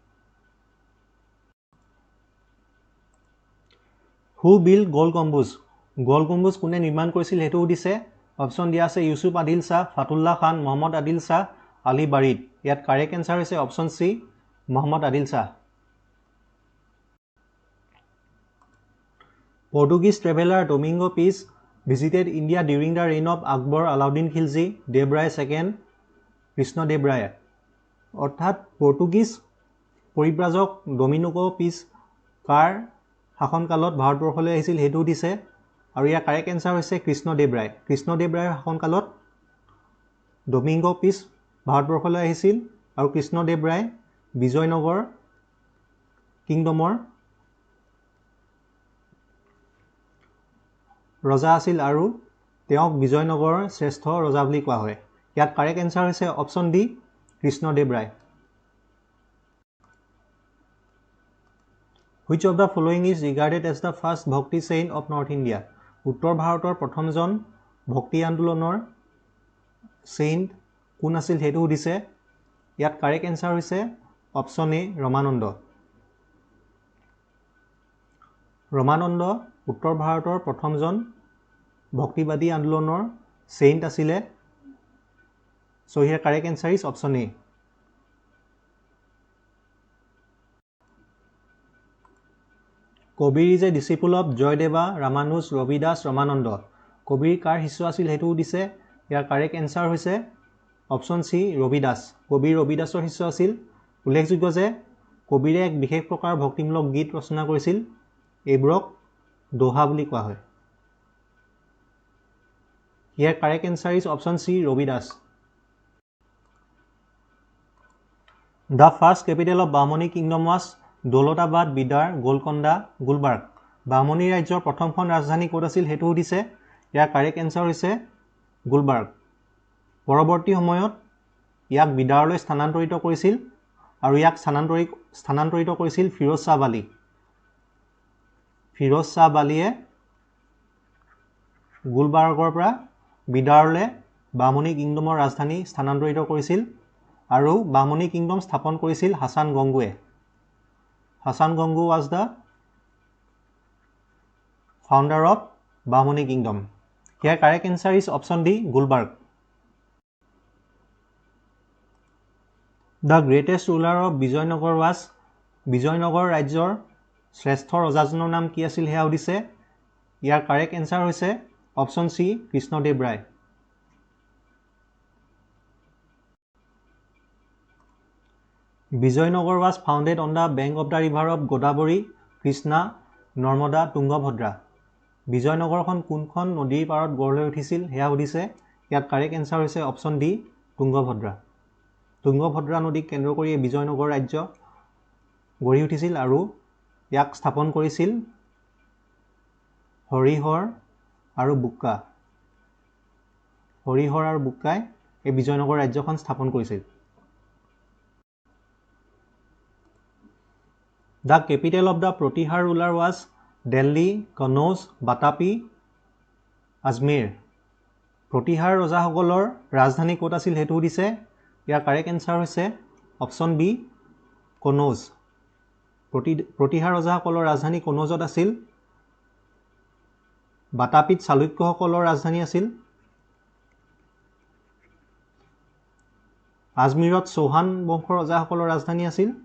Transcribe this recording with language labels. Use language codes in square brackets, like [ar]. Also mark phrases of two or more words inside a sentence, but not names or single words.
[en] Who build Gol Gumbaz? [as] গোল গম্বুজ কোনে নিৰ্মাণ কৰিছিল হেতু দিছে। অপশ্যন দিয়া আছে ইউসুফ আদিল শাহ, ফাতুল্লাহ খান, মোহাম্মদ আদিল শাহ, আলী বাৰিদ। ইয়াত [en] correct answer [as] হৈছে অপশ্যন চি মোহাম্মদ আদিল শাহ। [en] Portuguese traveler Domingo Pires visited India during the reign of Akbar, Alauddin Khilji, Dev Rai II, Krishnadev Rai। [as] অৰ্থাৎ পৰ্তুগীজ পৰিব্ৰাজক ডমিনিগো পিছ কাৰ শাসনকালত ভাৰতবৰ্ষলৈ আহিছিল হেতু দিছে। আৰু ইয়াৰ [en] correct answer [as] হৈছে কৃষ্ণদেৱ ৰায়। কৃষ্ণদেৱ ৰায়ৰ শাসনকালত ডমিনিগো পিছ ভাৰতবৰ্ষলৈ আহিছিল আৰু কৃষ্ণদেৱ ৰায় বিজয়নগৰ কিংডমৰ ৰজা আছিল আৰু তেওঁক বিজয়নগৰৰ শ্ৰেষ্ঠ ৰজা বুলি কোৱা হয়। ইয়াত [en] correct answer [as] হৈছে অপশ্যন ডি কৃষ্ণদেৱ ৰায়। [en] Which of the following is regarded as the first Bhakti saint of North India? [as] উত্তৰ ভাৰতৰ প্ৰথমজন ভক্তি আন্দোলনৰ চেইণ্ট কোন আছিল হেতু দিছে। ইয়াত [en] correct answer [as] হৈছে অপশ্যন এ ৰমানন্দ। ৰমানন্দ উত্তৰ ভাৰতৰ প্ৰথমজন ভক্তিবাদী আন্দোলনৰ চেইণ্ট আছিলে। [en] So here correct answer is option A. Kabir is a disciple of Joydeva, Ramanuj, Ravidas, Ramananda. [as] কবিৰ কাৰ শিষ্য আছিল হেতু দিছে। ইয়াৰ [en] correct answer [as] হৈছে অপশ্যন চি ৰবিদাস। কবিৰ ৰবিদাসৰ শিষ্য আছিল। উল্লেখযোগ্য যে কবিৰে এক বিশেষ প্ৰকাৰ ভক্তিমূলক গীত ৰচনা কৰিছিল। এইবোৰক দোহা বুলি কোৱা হয়। [en] ইয়াৰ correct answer is option C Ravidas. The first capital of Bahmani kingdom was দৌলতাবাদ, বিদাৰ, গোলকন্দা, গুলবাৰ্গ। [as] বাহমনি ৰাজ্যৰ প্ৰথমখন ৰাজধানী ক'ত আছিল হেতু দিছে। ইয়াৰ [en] correct answer [as] হৈছে গুলবাৰ্গ। পৰৱৰ্তী সময়ত ইয়াক বিদাৰলৈ স্থানান্তৰিত কৰিছিল আৰু ইয়াক স্থানান্তৰিত কৰিছিল ফিৰোজ শ্বাহ বালি। ফিৰোজ শ্বাহ বালিয়ে গুলবাৰ্গৰ পৰা বিদাৰলৈ বাহমনি কিংডমৰ ৰাজধানী স্থানান্তৰিত কৰিছিল আৰু বাহমনি কিংডম স্থাপন কৰিছিল হাছান গংগুৱে। [en] হাছান গংগু was the founder of Bahmani kingdom. Here correct answer is option D, Gulbarg. The greatest ruler of Vijayanagar was [as] Vijayanagar ৰাজ্যৰ শ্ৰেষ্ঠ ৰজাজনৰ নাম কি আছিল হেয়া সুধিছে। ইয়াৰ [en] correct answer [as] হৈছে অপশ্যন চি কৃষ্ণদেৱ ৰায়। [en] Vijayanagar was founded on the bank of the river of Godavari, Krishna, Narmada, Tungabhadra. [as] বিজয়নগৰখন কোনখন নদীৰ পাৰত গঢ় লৈ উঠিছিল হেয়া সুধিছে। ইয়াত [en] correct answer [as] হৈছে অপশ্যন ডি তুংগভদ্ৰা। তুংগভদ্ৰা নদীক কেন্দ্ৰ কৰি বিজয়নগৰ ৰাজ্য গঢ়ি উঠিছিল আৰু ইয়াক স্থাপন কৰিছিল হৰিহৰ আৰু বুক্কা। হৰিহৰ আৰু বুক্কাই এই বিজয়নগৰ ৰাজ্যখন স্থাপন কৰিছিল। [en] The capital of the Pratihar ruler was Delhi, Kannauj, Batapi, Ajmer. [as] প্ৰতিহাৰ ৰজাসকলৰ ৰাজধানী ক'ত আছিল হেতু সুধিছে ইয়াৰ [en] correct answer [as] হৈছে অপচন বি কনৌজ প্ৰতিহাৰ ৰজাসকলৰ ৰাজধানী কনৌজত আছিল বাতাপিত চালুক্যসকলৰ ৰাজধানী আছিল আজমিৰত চৌহান বংশৰ ৰজাসকলৰ ৰাজধানী আছিল